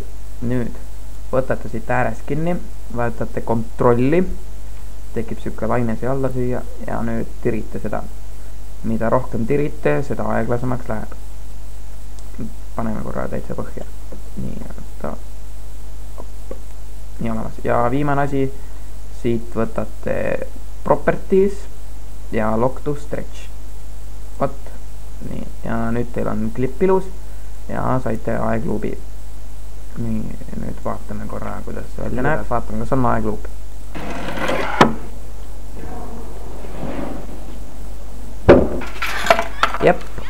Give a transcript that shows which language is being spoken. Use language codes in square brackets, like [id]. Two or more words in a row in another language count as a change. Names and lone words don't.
[et] Nüüd võtate siit ääres kinni, vajutate kontrolli, tekib siuke laine siia alla süüa ja nüüd tirite seda. Mida rohkem tirite, seda aeglasemaks läheb. Paneme korra täitsa põhja. Nii olemas. Ja viimane asi, siit võtate properties ja [en] lock to stretch. [et] Vot, nii, ja nüüd teil on klipp ilus ja saite aegluubi. Nii, nüüd vaatame korra, kuidas see välja näeb, vaatame, kas on aegluup. Jep.